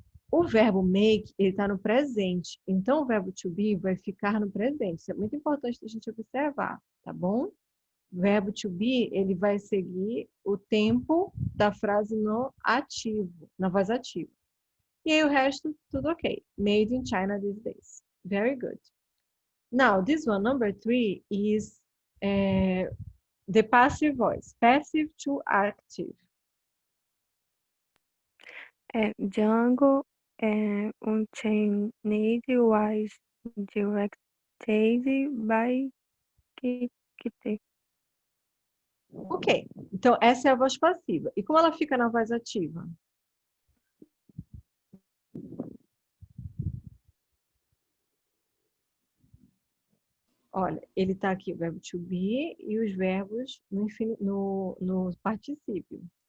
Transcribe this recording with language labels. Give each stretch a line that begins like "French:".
Portuguese: O verbo make, ele está no presente. Então, o verbo to be vai ficar no presente. Isso é muito importante a gente observar, tá bom? O verbo to be, ele vai seguir o tempo da frase no ativo, na voz ativa. E aí o resto, tudo ok.
English: Made in China these days. Very good. Now, this one, number 3, is the passive voice. Passive to active. Django Unchained was directed by Kitty.
Portuguese: Ok, então essa é a voz passiva. E como ela fica na voz ativa? Olha, ele está aqui o verbo to be e os verbos no particípio.